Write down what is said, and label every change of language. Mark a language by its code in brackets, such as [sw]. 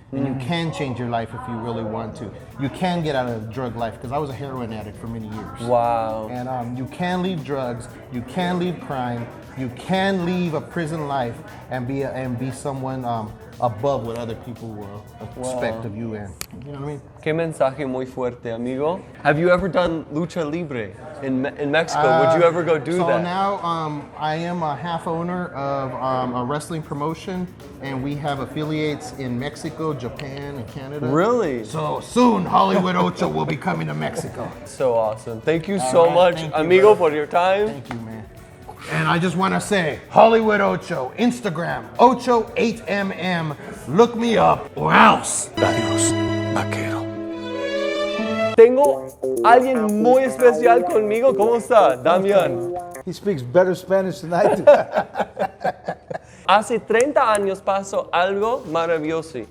[en] And you can change your life if you really want to. You can get out of the drug life, because I was a heroin addict for many years. Wow. And you can leave drugs, you can leave crime, you can leave a prison life and be someone above what other people will expect of you. And you know what I mean? [es] Qué mensaje muy fuerte, amigo. [en] Have you ever done lucha libre in Mexico? Would you ever go do so that? So now I am a half owner of a wrestling promotion, and we have affiliates in Mexico, Japan, and Canada. Really? So soon Hollywood Ocho will be coming to Mexico. So awesome. Thank you so much, amigo, for your time. Thank you, man. And I just want to say, Hollywood Ocho, Instagram, Ocho8mm, look me up or else. [es] Adiós, vaquero. Tengo alguien muy especial conmigo. ¿Cómo está, Damián? [en] He speaks better Spanish than I do. [es] Hace 30 años pasó algo maravilloso.